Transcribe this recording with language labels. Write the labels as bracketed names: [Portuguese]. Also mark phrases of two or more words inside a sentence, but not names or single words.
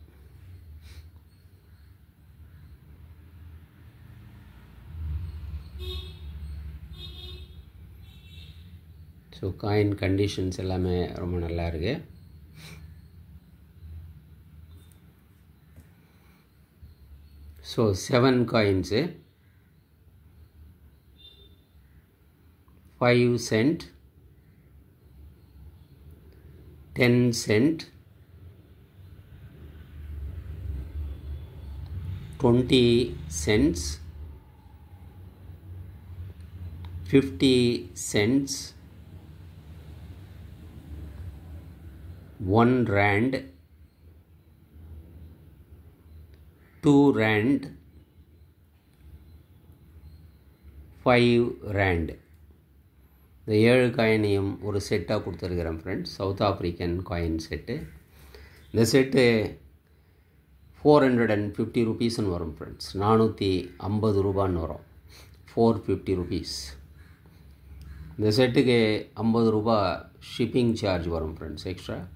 [English] so coin conditions [Tamil] எல்லாமே ரொம்ப நல்லா இருக்குது. [English] so 7 coins 5 cent, 10 cent, 20 cents, 50 cents, 1 rand, 2 rand, 5 rand. [Tamil] இந்த 7 காயினையும் ஒரு செட்டாக கொடுத்துருக்குறேன் ஃப்ரெண்ட்ஸ், [English] South African coin set. [Tamil] இந்த செட்டு 450 rupeesன்னு வரும் ஃப்ரெண்ட்ஸ், 450 ரூபான்னு வரும், 450 rupees. இந்த செட்டுக்கு 50 ரூபா [English] shipping charge [Tamil] வரும் ஃப்ரெண்ட்ஸ் எக்ஸ்ட்ரா.